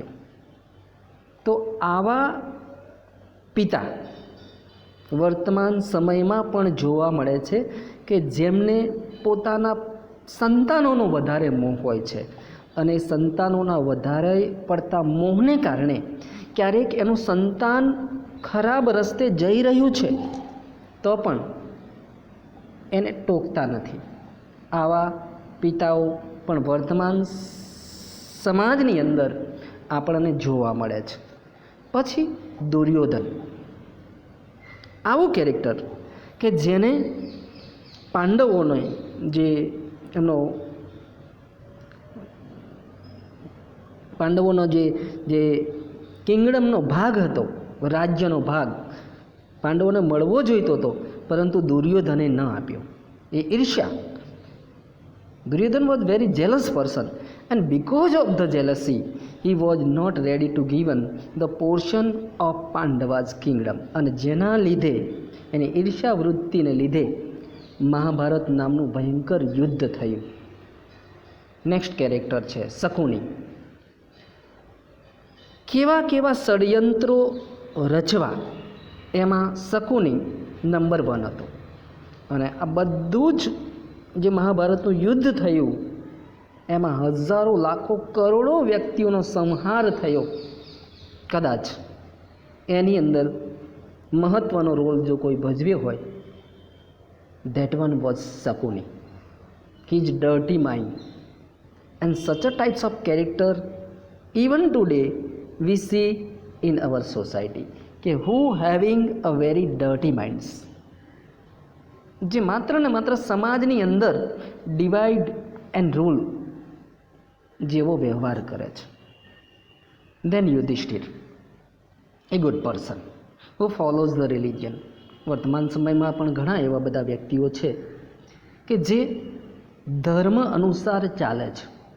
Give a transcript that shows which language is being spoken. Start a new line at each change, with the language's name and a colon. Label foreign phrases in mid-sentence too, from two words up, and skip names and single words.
Gujarati: તો આવા પિતા વર્તમાન સમયમાં પણ જોવા મળે છે કે જેમને પોતાના સંતાનોનો વધારે મોહ હોય છે અને સંતાનોના વધારે પડતા મોહને કારણે ક્યારેક એનું સંતાન ખરાબ રસ્તે જઈ રહ્યું છે તો પણ એને ટોકતા નથી. આવા પિતાઓ પણ વર્તમાન સમાજની અંદર આપણને જોવા મળે છે. પછી દુર્યોધન આવું કેરેક્ટર કે જેને પાંડવોને જે એમનો પાંડવોનો જે કિંગડમનો ભાગ હતો, રાજ્યનો ભાગ પાંડવોને મળવો જોઈતો હતો, પરંતુ દુર્યોધને ન આપ્યો. એ ઈર્ષ્યા.
English: Duryodhan was very jealous person, and because of the jealousy he was not ready to given the portion of Pandava's kingdom.
Gujarati: અને જેના લીધે એની ઈર્ષ્યા વૃત્તિને લીધે મહાભારત નામનું ભયંકર યુદ્ધ થયું. નેક્સ્ટ કેરેક્ટર છે શકુની. કેવા કેવા ષડયંત્રો રચવા એમાં શકુની નંબર 1 હતો. અને આ બધું જ જે મહાભારતનું યુદ્ધ થયું એમાં હજારો લાખો કરોડો વ્યક્તિઓનો સંહાર થયો. કદાચ એની અંદર મહત્ત્વનો રોલ જો કોઈ ભજવ્યો હોય,
English: that one was Shakuni. His dirty mind and such a types of character even today we see in our society, કે who having a very dirty minds,
Gujarati: જે માત્ર ને માત્ર સમાજની અંદર
English: divide and rule
Gujarati: જેવો વ્યવહાર કરે છે.
English: Then Yudhishthir, a good person who follows the religion.
Gujarati: વર્તમાન સમયમાં પણ ઘણા એવા બધા વ્યક્તિઓ છે કે જે ધર્મ અનુસાર ચાલે છે.